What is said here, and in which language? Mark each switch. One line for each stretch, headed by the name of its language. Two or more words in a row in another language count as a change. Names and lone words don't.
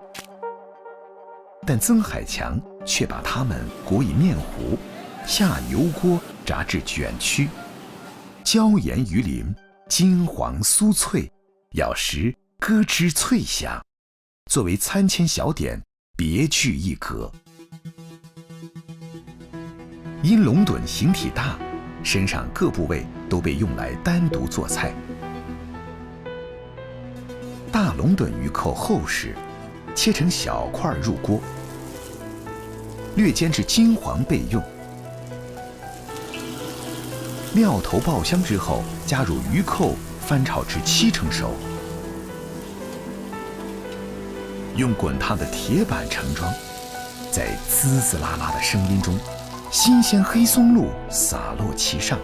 Chinese: 但曾海強卻把它們裹以面糊，下油鍋炸至卷曲，椒鹽魚鱗金黃酥脆，咬時咯吱脆響，作為餐前小點別具一格。因龍躸形體大，身上各部位都被用來單獨做菜。大龍躸魚扣厚實，切成小块入锅，略煎至金黄备用。料头爆香之后，加入鱼蔻，翻炒至70%熟。用滚烫的铁板盛装，在滋滋啦啦的声音中，新鲜黑松露洒落其上。